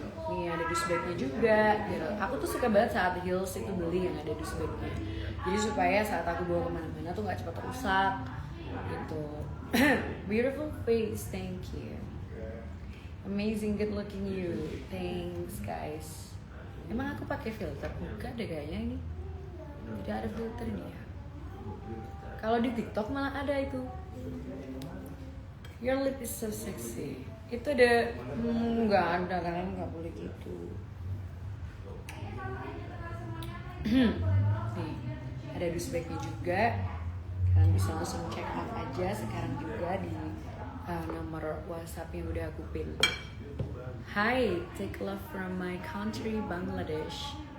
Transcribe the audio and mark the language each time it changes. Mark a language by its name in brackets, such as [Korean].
[Indonesian] Nih ada dust bag-nya juga gitu. Aku tuh suka banget saat heels itu beli yang ada dust bag-nya. Jadi supaya saat aku bawa kemana-mana tuh nggak cepat rusak gitu. [English] Beautiful face, thank you. Amazing, good looking you. Thanks guys. [Indonesian] Emang aku pakai filter? Bukan deh kayaknya ini. Tidak ada filternya. Kalau di TikTok malah ada itu. [English] Your lip is so sexy. [Indonesian] Itu ada, nggak ada kan, nggak boleh gitu. Nih, ada dust bag-nya juga. Kalian bisa langsung check out aja sekarang juga di nomor WhatsApp yang udah aku pin. [English] Hi, take love from my country Bangladesh.